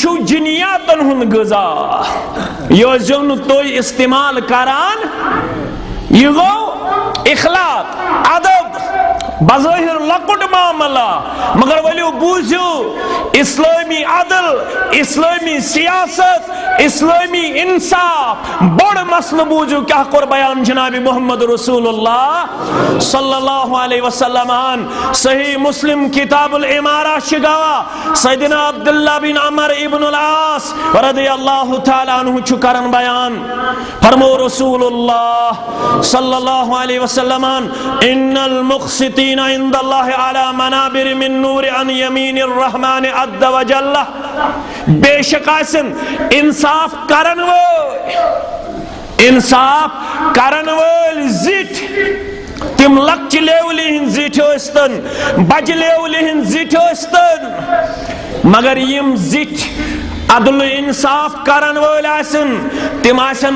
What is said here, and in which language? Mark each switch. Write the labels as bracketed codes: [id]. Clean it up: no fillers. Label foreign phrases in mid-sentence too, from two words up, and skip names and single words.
[ks] چھُ جِنیاتن ہُنٛد غذا یہ ٲسۍزیو نہٕ تُہۍ استعمال کران یہ گوٚو اخلاق ادب بظاہر لۄکُٹ معاملہ مگر ؤلِو بوٗزِو اسلٲمی عدل اسلٲمی سیاست اسلٲمی انصاف بوٚڑ مسلہٕ بوٗزِو کیٛاہ کوٚر بیان جناب محمد رسول اللہ [ar] صلی اللہ علیہ وسلم صحیح مسلم کتاب العمارہ [ks] چھِ گواہ [ar] سیدنا عبداللہ بن عمر ابن العاص رضی اللہ تعالیٰ عنہ [ks] چھُ کران بیان فرمو [ar] رسول اللہ صلی اللہ علیہ وسلم ان المقسطین عند اللہ علی منابر من نور عن یمین الرحمن عز وجل [ks] بے شک آسن انصاف کرن وٲلۍ زِٹھۍ تِم لۄکچہِ لیولہِ ہٕنٛدۍ زِٹھۍ ٲسۍتن بجہِ لیولہِ ہٕنٛدۍ زِٹھۍ ٲسۍتن مگر یِم زِٹھۍ عدل و انصاف کرن وٲلۍ آسن تِم آسن